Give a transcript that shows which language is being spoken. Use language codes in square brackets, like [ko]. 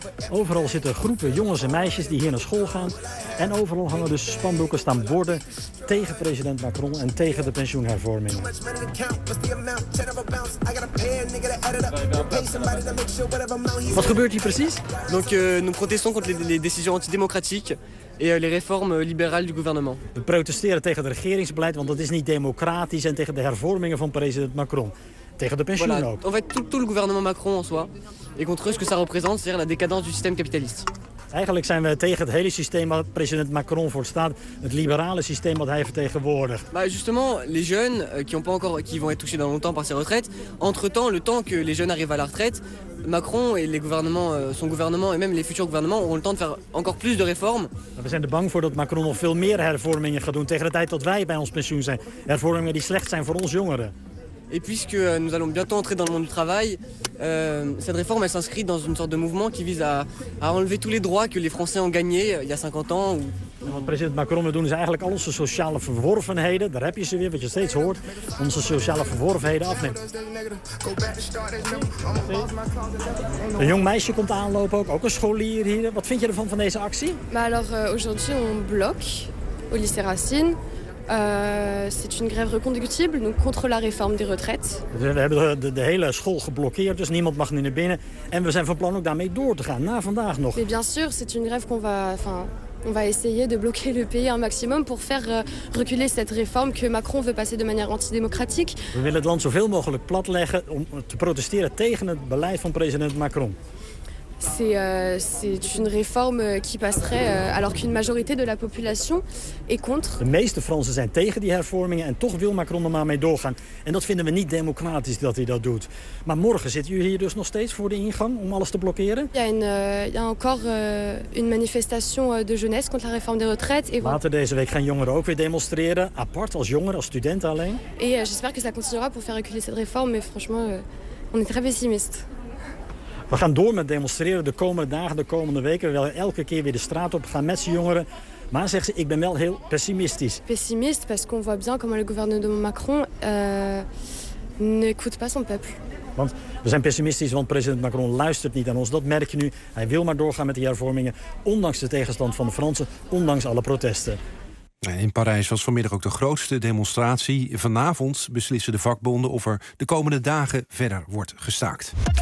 [nl] Overal zitten groepen jongens en meisjes die hier naar school gaan. En overal hangen dus spandoeken, staan borden tegen president Macron en tegen de pensioenhervorming. Wat gebeurt hier precies? [fr] Nous protestons contre les décisions antidémocratiques. [nl] En de reformen liberale [fr] du gouvernement. [nl] We protesteren tegen het regeringsbeleid, want dat is niet democratisch, en tegen de hervormingen van president Macron. Tegen de pensioenen ook. [fr] En fait, tout le gouvernement Macron en soi. Et contre ce que ça représente, c'est-à-dire la décadence du système capitaliste. [nl] Eigenlijk zijn we tegen het hele systeem waar president Macron voor staat, het liberale systeem wat hij vertegenwoordigt. [fr] Bah justement, les jeunes qui ont pas encore qui vont être touchés dans longtemps par ces retraites, entre-temps, le temps que les jeunes arrivent à la retraite, Macron et les gouvernements, son gouvernement et même les futurs gouvernements auront le temps de faire encore plus de réformes. [nl] We zijn er bang voor dat Macron nog veel meer hervormingen gaat doen tegen de tijd dat wij bij ons pensioen zijn. Hervormingen die slecht zijn voor ons jongeren. [fr] Et puisque nous allons bientôt entrer dans le monde du travail, cette réforme elle s'inscrit dans une sorte de mouvement qui vise à enlever tous les droits que les Français ont gagnés il y a 50 ans. [nl] Wat president Macron wil doen is eigenlijk al onze sociale verworvenheden, daar heb je ze weer, wat je steeds hoort, onze sociale verworvenheden afnemen. Een jong meisje komt aanlopen, ook een scholier hier. Wat vind je ervan van deze actie? [fr] Maar alors aujourd'hui on bloque au lycée Racine. C'est une grève reconductible, donc contre la réforme des retraites. [nl] We hebben de hele school geblokkeerd, dus niemand mag nu naar binnen. En we zijn van plan ook daarmee door te gaan, na vandaag nog. [fr] Mais bien sûr, c'est une grève qu'on va, enfin, on va essayer de bloquer le pays un maximum pour faire reculer cette réforme que Macron veut passer de manière antidémocratique. [nl] We willen het land zoveel mogelijk platleggen om te protesteren tegen het beleid van president Macron. [fr] C'est une réforme qui passerait alors qu'une majorité de la population est contre. [nl] De meeste Fransen zijn tegen die hervormingen en toch wil Macron er maar mee doorgaan. En dat vinden we niet democratisch dat hij dat doet. Maar morgen zit u hier dus nog steeds voor de ingang om alles te blokkeren? [fr] Il y a encore une manifestation de jeunesse contre la réforme des retraites. [nl] Et later deze week gaan jongeren ook weer demonstreren, apart als jongeren, als studenten alleen. [fr] Et j'espère que ça continuera pour faire reculer cette réforme, mais franchement, on est très pessimiste. [nl] We gaan door met demonstreren de komende dagen, de komende weken. We willen elke keer weer de straat op gaan met z'n jongeren. Maar, zegt ze, ik ben wel heel pessimistisch. [fr] Pessimist, parce qu'on voit bien comment le gouvernement Macron n'écoute pas son peuple. [nl] Want we zijn pessimistisch, want president Macron luistert niet aan ons. Dat merk je nu. Hij wil maar doorgaan met die hervormingen. Ondanks de tegenstand van de Fransen, ondanks alle protesten. In Parijs was vanmiddag ook de grootste demonstratie. Vanavond beslissen de vakbonden of er de komende dagen verder wordt gestaakt.